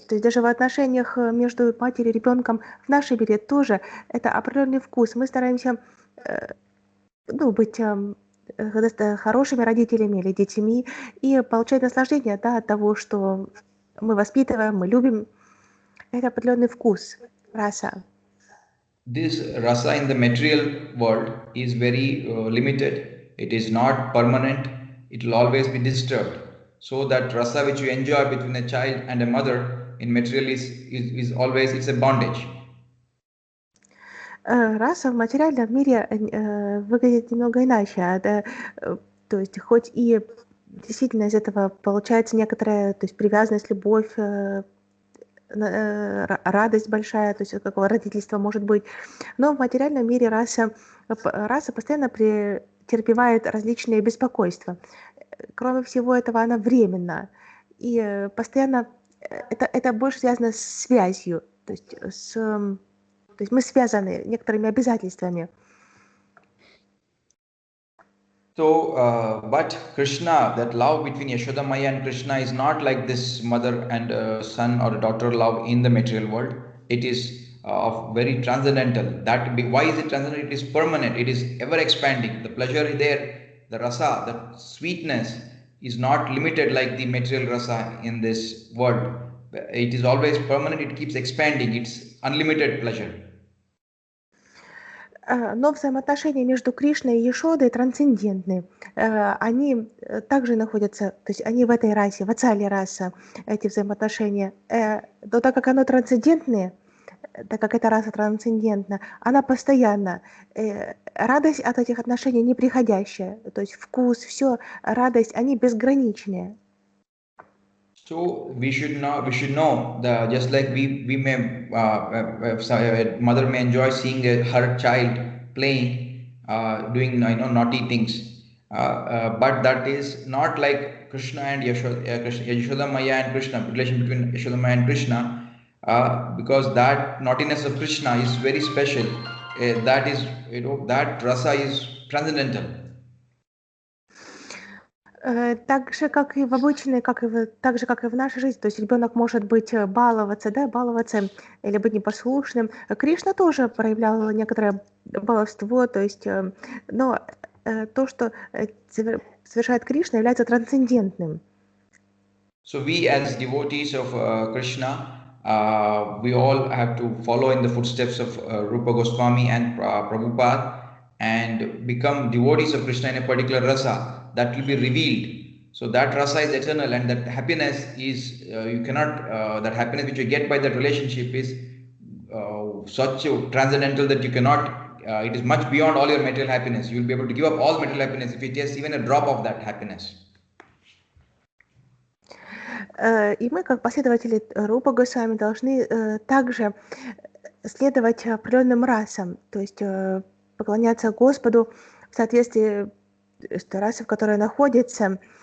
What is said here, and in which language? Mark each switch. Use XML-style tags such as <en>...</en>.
<ru>То есть даже в отношениях между матерью и ребенком в нашей мире тоже это определенный вкус. Мы стараемся быть хорошими родителями или детьми и получать наслаждение от того, что мы воспитываем, мы любим. Это определенный вкус, раса.</ru> <en>This rasa in the material world is very limited. It is not permanent. It will always be disturbed. So that rasa which you enjoy between a child and a mother in material is always, it's a bondage.</en> <ru>Раса в материальном мире выглядит немного иначе. То есть хоть и действительно из этого получается некоторая, то есть привязанность, любовь, радость большая, то есть какого родительства может быть. Но в материальном мире раса постоянно претерпевает различные беспокойства. Кроме всего этого, она временна. И постоянно это больше связано с связью, то есть мы связаны некоторыми обязательствами.</ru> <en>So, but Krishna, that love between Yashoda Maya and Krishna is not like this mother and son or daughter love in the material world. It is of very transcendental. Why is it transcendental? It is permanent. It is ever expanding. The pleasure is there. The rasa, the sweetness is not limited like the material rasa in this world. It is always permanent. It keeps expanding. It's unlimited pleasure.</en> <ru>Но взаимоотношения между Кришной и Ешодой трансцендентны. Они также находятся, то есть они в этой расе, в ацале раса, эти взаимоотношения. Но так как оно трансцендентное, так как эта раса трансцендентна, она постоянна. Радость от этих отношений неприходящая. То есть вкус, все, радость, они безграничные.</ru> <en>So we should know that just like we may a mother may enjoy seeing her child playing, doing naughty things, but that is not like Krishna and Yashoda Maya and Krishna, relation between Yashoda Maya and Krishna, because that naughtiness of Krishna is very special. That is that rasa is transcendental.</en> <ru>Так же, как и в обычной, так же, как и в нашей жизни. То есть ребенок может баловаться или быть непослушным. Кришна тоже проявлял некоторое баловство, то есть, но то, что совершает Кришна, является трансцендентным.</ru> <en>So we as devotees of Krishna, we all have to follow in the footsteps of Rupa Goswami and Prabhupada and become devotees of Krishna in a particular rasa that will be revealed. So that rasa is eternal, and that happiness is you cannot that happiness which you get by that relationship is such transcendental that you cannot it is much beyond all your material happiness. You will be able to give up all material happiness if you taste even a drop of that happiness.</en> <ru>И мы, как последователи Рупа Госвами, должны также следовать определенным расам, то есть поклоняться Господу в соответствии с той расой, в которой находится.</ru>